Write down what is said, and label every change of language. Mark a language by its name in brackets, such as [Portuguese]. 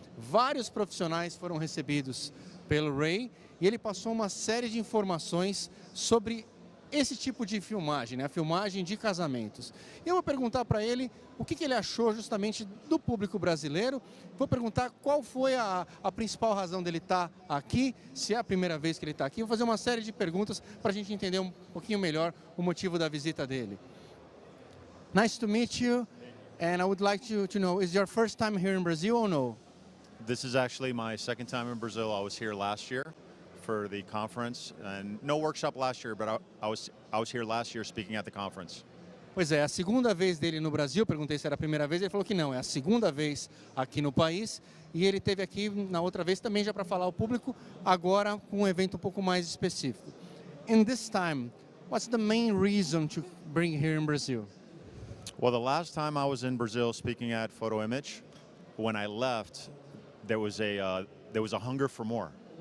[Portuguese] Vários profissionais foram recebidos pelo Ray e ele passou uma série de informações sobre esse tipo de filmagem, né? A filmagem de casamentos. Eu vou perguntar para ele o que ele achou justamente do público brasileiro. Vou perguntar qual foi a principal razão dele estar aqui, se é a primeira vez que ele está aqui. Vou fazer uma série de perguntas para a gente entender um pouquinho melhor o motivo da visita dele. [English] Nice to meet you, and I would like to know, is your first time here in Brazil or no? This is actually my second time in Brazil. I was here last year for the conference, and no workshop last year, but I was here last year speaking at the conference. [Portuguese] Pois é, a segunda vez dele no Brasil, perguntei se era a primeira vez, ele falou que não, é a segunda vez aqui no país, e ele esteve aqui na outra vez também já para falar ao público, agora com um evento um pouco mais específico. [English] And this time, what's the main reason to bring here in Brazil? Well, the last time I was in Brazil speaking at Photo Image, when I left, there was a hunger for more.